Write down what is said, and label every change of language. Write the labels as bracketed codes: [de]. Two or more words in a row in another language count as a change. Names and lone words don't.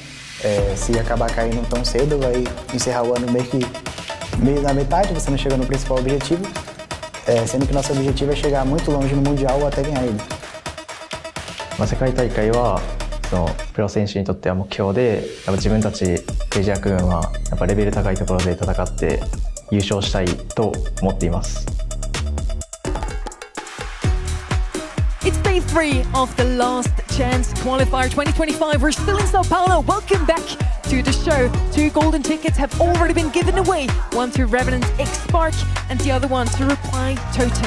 [pt] Se acabar caindo tão cedo, vai encerrar o ano meio na metade, você não chega no principal objetivo, sendo que nosso objetivo é chegar muito longe no Mundial ou até ganhar ele. [ja] 世界大会はそのプロ選手にとっては目標で、やっぱ自分たちクレイジーラクーンはやっぱレベル高いところで戦って優勝したいと思っています。 [en] It's day 3 of the Last Chance Qualifier 2025. We're still in Sao Paulo. Welcome back to the show. 2 golden tickets have already been given away. One to Revenant X-Spark and the other one to Reply Totem.